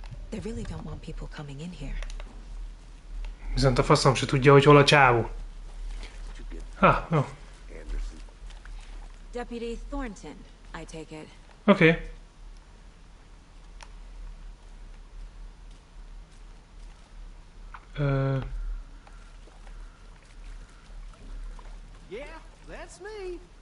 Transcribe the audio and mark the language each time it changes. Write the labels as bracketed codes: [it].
[en] They really don't want people coming in here. [hu] Viszont a faszom se tudja, hogy hol a csávó. Jó. [en] Deputy Thornton, I take it. [hu] Oké. [en] Yeah, that's me.